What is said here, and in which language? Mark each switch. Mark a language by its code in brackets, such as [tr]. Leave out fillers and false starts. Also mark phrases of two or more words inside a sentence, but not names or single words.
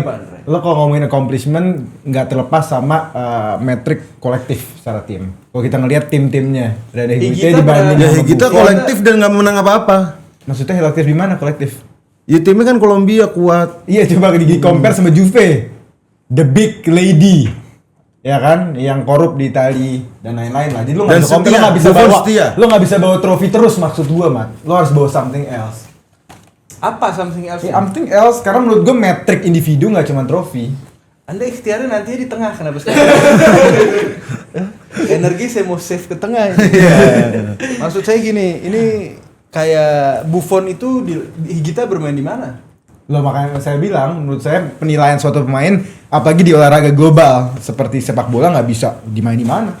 [id] berapa, Andre? lo kalau ngomongin accomplishment nggak terlepas sama metrik kolektif secara tim. Kalau kita ngelihat tim-timnya Rene Higuita Higuita dibanding Ya sama kita Buffon, kolektif dan nggak menang apa-apa. maksudnya kolektif di mana kolektif? Ya timnya kan Kolombia kuat. Iya, coba di compare sama Juve, [en] the big lady, [id] ya kan, yang korup di Itali dan lain-lain lah. Jadi lo Dan nggak bisa compare, setia, lo nggak bisa Buffon bawa, setia. lo nggak bisa bawa trofi terus, maksud gua, Mat. Lo harus bawa [en] something else. [id] Apa [en] something else? Something else, [id] karena menurut gua metrik individu nggak cuma trofi. Anda ikhtiarnya nanti di tengah, kenapa sekarang? Energi saya mau save ke tengah ini. Maksud saya gini, ini kayak Buffon itu di Higuita bermain di mana? Lo makanya saya bilang, menurut saya penilaian suatu pemain, apalagi di olahraga global seperti sepak bola, nggak bisa dimain di mana.